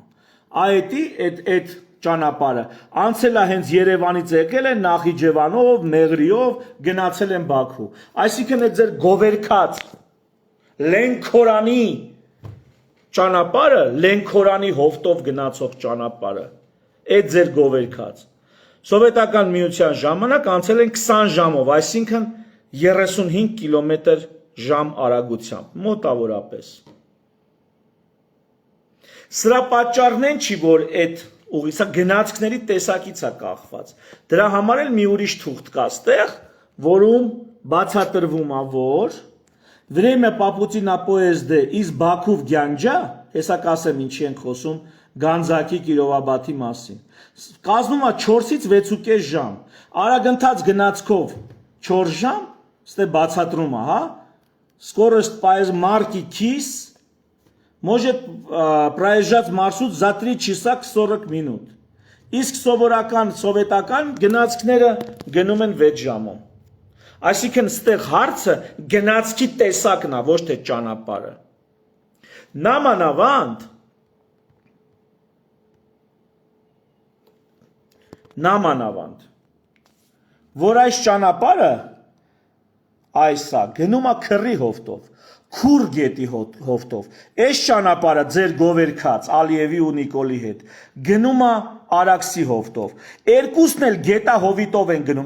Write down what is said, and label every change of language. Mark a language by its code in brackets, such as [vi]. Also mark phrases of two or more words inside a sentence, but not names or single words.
[hy] Այդի այդ ճանապարհը անցել է հենց Երևանից եկել են Նախիջևանով, Մեղրիով, գնացել են Բաքու։ Այսինքն այդ ձեր գովերքած Լենքորանի ճանապարհը, Լենքորանի հովտով գնացող ճանապարհը, այդ ձեր գովերքած սովետական միության ժամանակ անցել են 20 ժամով, այսինքն 35 կմ/ժ արագությամբ, մոտավորապես։ Սրա պատճառն են չի, որ այդ ուղի, սա գնացքների տեսակից է կախված։ Դրա համար էլ մի ուրիշ թուղթ կա ստեղ, որում բացատրվում է, որ [ru] Время попутина поезда из Баку в [hy] Գյանջա, հեսա կասեմ ինչի ենք խոսում, Գանձակի Կիրովաբադի մասին։ Կազմում է 4-ից 6.5 ժամ։ Արագընթաց гнацкով 4 ժամ, ստե բացատրում է, հա։ [ru] Скорость марки КИС может проезжать маршрут за 3 часа 40 минут։ [hy] Իսկ սովորական սովետական գնացքները գնում են 6 ժամում։ Այսինքն ստեղ հարցը գնացքի տեսակն է, ոչ թե ճանապարհը։ Նամանավանդ, որ այս ճանապարհը այսա գնում է քրի հովտով, քուր գետի հովտով, այս ճանապարհը ձեր գովերքած Ալիևի ու Նիկոլի հետ գնում է Արաքսի հովտով, երկուսն էլ գետահովիտով են գնում,